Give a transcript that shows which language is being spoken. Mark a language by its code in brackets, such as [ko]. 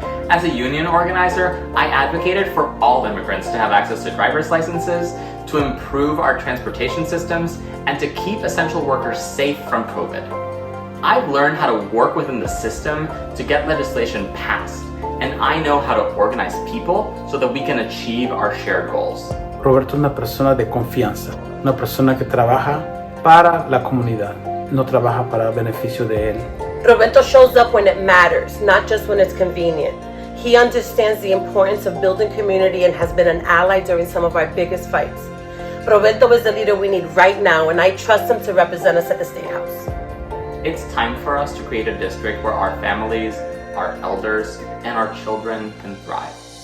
[en] As a union organizer, I advocated for all immigrants to have access to driver's licenses, to improve our transportation systems, and to keep essential workers safe from COVID. I've learned how to work within the system to get legislation passed, and I know how to organize people so that we can achieve our shared goals. [es] Roberto es una persona de confianza, una persona que trabaja para la comunidad, no trabaja para beneficio de él. [en] Roberto shows up when it matters, not just when it's convenient. He understands the importance of building community and has been an ally during some of our biggest fights. Roberto is the leader we need right now, and I trust him to represent us at the State House. It's time for us to create a district where our families, our elders, and our children can thrive.